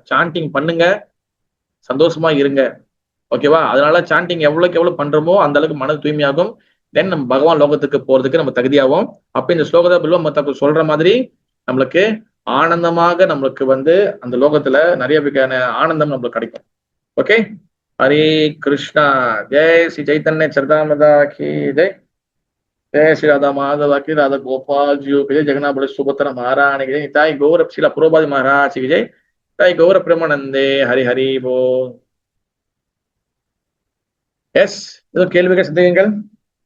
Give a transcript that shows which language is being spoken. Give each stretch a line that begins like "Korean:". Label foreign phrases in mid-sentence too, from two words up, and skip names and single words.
Tamil: சாண்டிங் பண்ணுங்க, சந்தோஷமா இருங்க. ஓகேவா? அதனால சாண்டிங் எவ்வளவுக்கு எவ்வளவு பண்றோமோ அந்த அளவுக்கு மனது தூய்மையாகும். தென் நம்ம பகவான் லோகத்துக்கு போறதுக்கு நம்ம தகுதியாகும். அப்ப இந்த ஸ்லோகத்தை பில்வ மத்தாக்கு சொல்ற மாதிரி நம்மளுக்கு ஆனந்தமாக நம்மளுக்கு வந்து அந்த லோகத்துல நிறைய வகையான ஆனந்தம் நம்மளுக்கு கிடைக்கும். ஓகே?
Hindi: हरे कृष्णा। जय श्री चैतन्य चरितामृता की जय। जय श्री राधा माधव की, राधा गोपाल जी की जय, जगन्नाथ बड़े सुभद्रा महारानी की जय, ताई गौर श्रीला प्रभुपाद महाराज की जय, ताई
Bangla: গৌর প্রেমানন্দে হরি হরি বোল।
Tamil: எஸ், ஏதோ கேள்விகள் சந்தேகங்கள்?